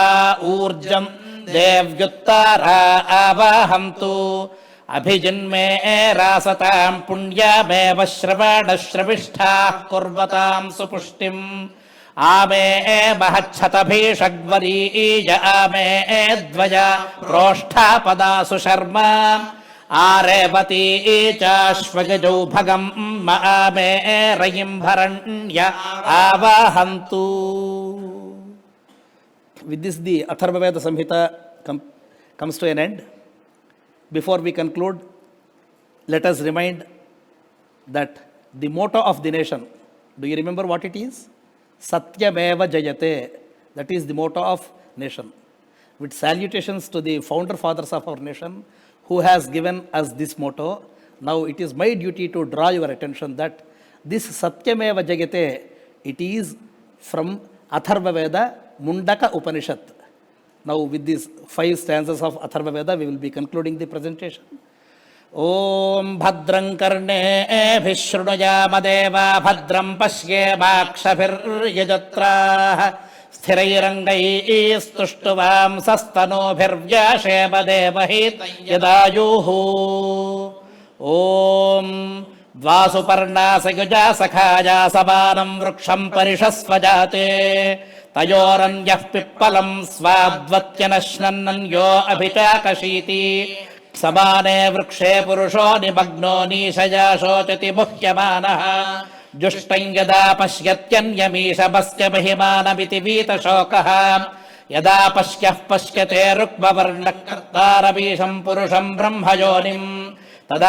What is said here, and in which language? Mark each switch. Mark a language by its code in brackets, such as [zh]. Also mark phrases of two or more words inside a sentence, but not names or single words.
[sa] ఊర్జం దేవ్యుత్తారా ఆవాహంతు అభిజిన్మే రాసతాం పుణ్యమేవ శ్రవణశ్రవిష్ఠాః కుర్వతాం సుపుష్టిం ఆమే మహచ్చతభీషగ్వరీయ ఆమే ద్వయ ప్రోష్ఠాపదాసు శర్మ ఆరేవతీ చాశ్వగజౌ భగం ఆమే రయిం భరణ్య ఆవాహంతు. [en] With this, the Atharvaveda Samhita comes to an end. Before we conclude, let us remind that the motto of the nation, do you remember what it is? [sa] सत्यमेव जयते. [en] That is the motto of nation. With salutations to the founder fathers of our nation who has given us this motto, now it is my duty to draw your attention that this [sa] सत्यमेव जयते, [en] it is from Atharvaveda Mundaka Upanishad. Now with these 5 stanzas of Atharvaveda, we will be concluding the presentation. [sa] ॐ भद्रं कर्णेभिः शृणुयाम देवा भद्रं पश्येमाक्षभिर्यजत्राः स्थिरैरङ्गैस्तुष्टुवां सस्तनूभिर्व्यशेम देवहितं यदायुः. ॐ द्वासुपर्णा सयुजा सखाया समानं वृक्षं परिषस्वजाते తయోరన్యః పిప్పలం స్వాద్వత్యనశ్నన్నన్యో అభిచాకశీతి సమానే వృక్షే పురుషో నిమగ్నో నీశయా శోచతి ముహ్యమానః జుష్టం యదా పశ్యత్యన్యమీషభస్య మహిమానమితి వీతశోకః యదా పశ్యతే రుక్మవర్ణః కర్తారమీశం పురుషం బ్రహ్మయోనిం తదా